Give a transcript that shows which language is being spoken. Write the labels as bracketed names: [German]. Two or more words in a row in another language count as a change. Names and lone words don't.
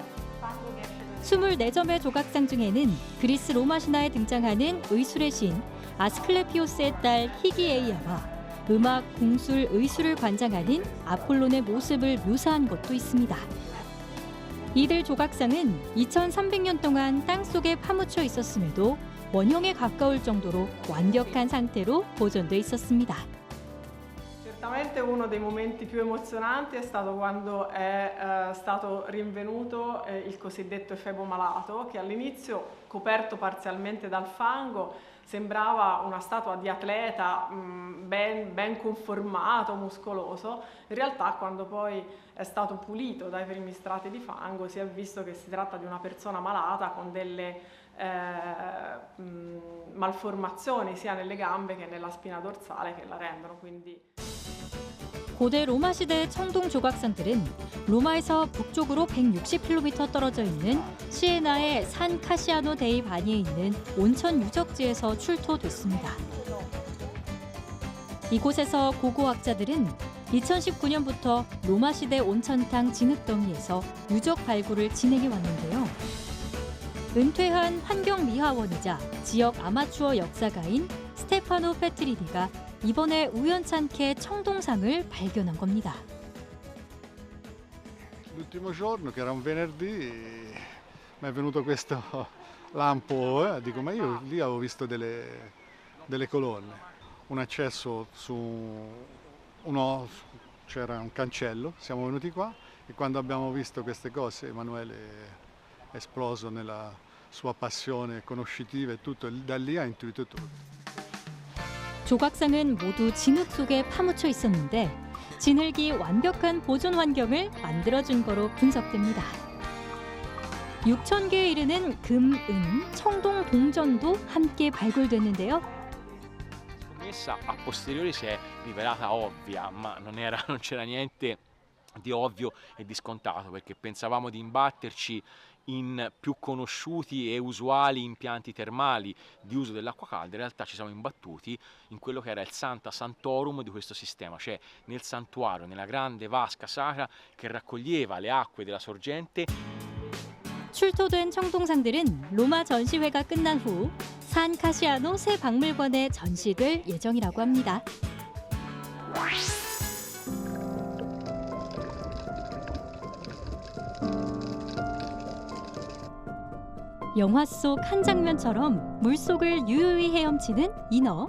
[Korean] 24점의 조각상 중에는 그리스 로마 신화에 등장하는 의술의 신 아스클레피오스의 딸 히기에이아와 음악, 궁술, 의술을 관장하는 아폴론의 모습을 묘사한 것도 있습니다. 이들 조각상은 2300년 동안 땅속에 파묻혀 있었음에도 원형에 가까울 정도로 완벽한 상태로 보존돼 있었습니다. [Italian] Certamente uno dei momenti più emozionanti è stato quando è stato rinvenuto il cosiddetto efebo malato, che all'inizio, coperto parzialmente dal fango, sembrava una statua di atleta ben conformato, muscoloso. In realtà, quando poi è stato pulito dai primi strati di fango, si è visto che si tratta di una persona malata con delle malformazioni sia nelle gambe che nella spina dorsale che la rendono quindi. [Korean] 고대 로마 시대 청동 조각상들은 로마에서 북쪽으로 160km 떨어져 있는 시에나의 산 카시아노 데이 바니에 있는 온천 유적지에서 출토됐습니다. 이곳에서 고고학자들은 2019년부터 로마 시대 온천탕 진흙더미에서 유적 발굴을 진행해 왔는데요. 은퇴한 환경미화원이자 지역 아마추어 역사가인 스테파노 페트리니가 이번에 우연찮게 청동상을 발견한 겁니다. [Italian] L'ultimo giorno, che era un venerdì, mi è venuto questo lampo, dico ma io lì avevo visto delle colonne, un accesso c'era un cancello, siamo venuti qua e quando abbiamo visto queste cose Emanuele è esploso nella sua passione conoscitiva e tutto, da lì ha intuito tutto. [Korean] 조각상은 모두 진흙 속에 파묻혀 있었는데 진흙이 완벽한 보존 환경을 만들어준 거로 분석됩니다. 6,000개에 이르는 금, 은, 청동 동전도 함께 발굴됐는데요. [Italian] Scommessa a posteriori si è rivelata ovvia, ma non c'era niente di ovvio e di scontato, perché pensavamo di imbatterci in più conosciuti e usuali impianti termali di uso dell'acqua calda. In realtà ci siamo imbattuti in quello che era il [Latin] Santa Santorum [Italian] di questo sistema, cioè nel santuario, nella grande vasca sacra che raccoglieva le acque della sorgente. [Korean] 출토된 청동상들은 로마 전시회가 끝난 후 산 카시아노 새 박물관에 전시될 예정이라고 합니다. 영화 속 한 장면처럼 물속을 유유히 헤엄치는 인어.